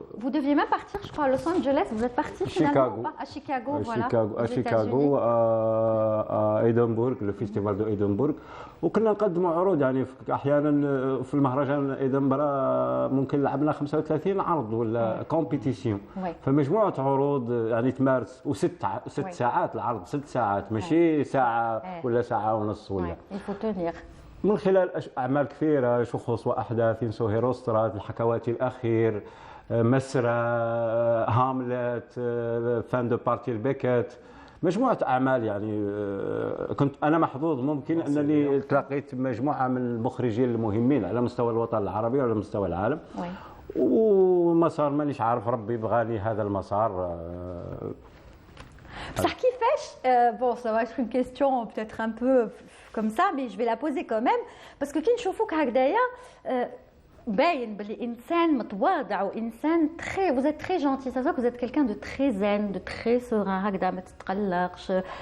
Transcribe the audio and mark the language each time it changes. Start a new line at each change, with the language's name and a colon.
French: Vous deviez même partir, je crois, à Los Angeles. Vous êtes parti finalement à Chicago, voilà. À Chicago, à Édimbourg, le festival de Édimbourg.
Arabic: وكنا نقدموا عروض يعني احيانا في المهرجان إدنبرا ممكن لعبنا 35 عرض ولا كومبيتيسيون. فمجموعه عروض يعني تمارس ست ساعات العرض 6 ساعات ماشي ساعه ولا ساعه ونص ولا. من خلال اعمال كثيره شخوص واحداث انسو هيروسترات الحكواتي الاخير مسرى هاملت فان دو بارتي البيكت مجموعه اعمال. يعني كنت انا محظوظ ممكن انني تلاقيت مجموعه من المخرجين المهمين على مستوى الوطن العربي وعلى مستوى العالم. ومسار مانيش عارف ربي بغاني هذا المسار. بصح كيفاش
French: bon ça va être une question peut-être un peu comme ça mais je vais la poser quand même parce que
Arabic: كي نشوفوك هكذايا باين بلي انسان متواضع وانسان
French: très vous êtes très gentil. ça se voit que vous êtes quelqu'un de très zen de très serein
Arabic: هكذا ما تتقلقش.